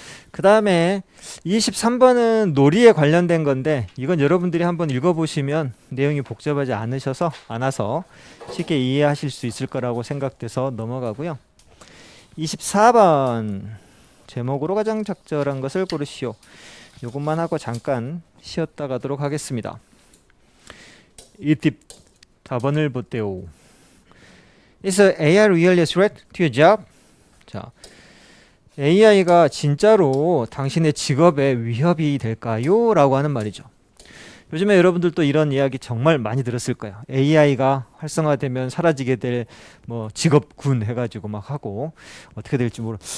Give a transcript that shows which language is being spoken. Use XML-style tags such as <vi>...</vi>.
<ko>그 다음에 23번은 놀이에 관련된 건데 이건 여러분들이 한번 읽어보시면 내용이 복잡하지 않아서 쉽게 이해하실 수 있을 거라고 생각돼서 넘어가고요. 24번 제목으로 가장 적절한 것을 고르시오. 이것만 하고 잠깐 쉬었다 가도록 하겠습니다. 4번을 보세요.</ko> <en>Is AI really a threat to your job?</en> <ko>자, AI가 진짜로 당신의 직업에 위협이 될까요? 라고 하는 말이죠. 요즘에 여러분들도 이런 이야기 정말 많이 들었을 거예요. AI가 활성화되면 사라지게 될 뭐 직업군 해가지고 막 하고 어떻게 될지 모르.</ko>